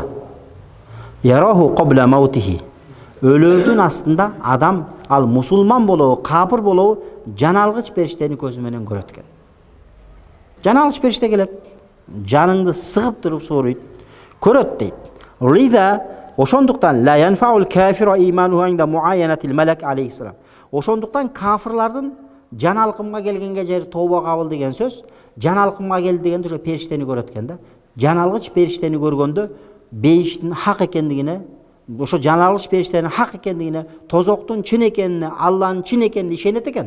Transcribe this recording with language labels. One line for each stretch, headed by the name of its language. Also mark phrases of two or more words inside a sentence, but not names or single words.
Arabic: يراه قبل موته.
Kyrgyz: Өлөрдүн астында адам, ал мусулман болобу, капыр болобу, жан алгыч периштени көзү менен көрөт экен. Жан алгыч периште келет, жаныңды сыгып туруп сууруйт, көрөт дейт.
Arabic: Лида ошондуктан لا ينفع الكافر إيمانه عند معاينة الملك عليه السلام.
Kyrgyz: Ошондуктан кафырлардын жан алкымга келгенге жери тооба кабыл деген сөз, жан алкымга келди дегенде ошо периштени көрөт экен да. Жан алгыч периштени көргөндө бейиштин хак экендигине, ошо жан алгыч периштенин хак экендигине, тозоктун чын экенине, Алланын чын экенине ишенет экен.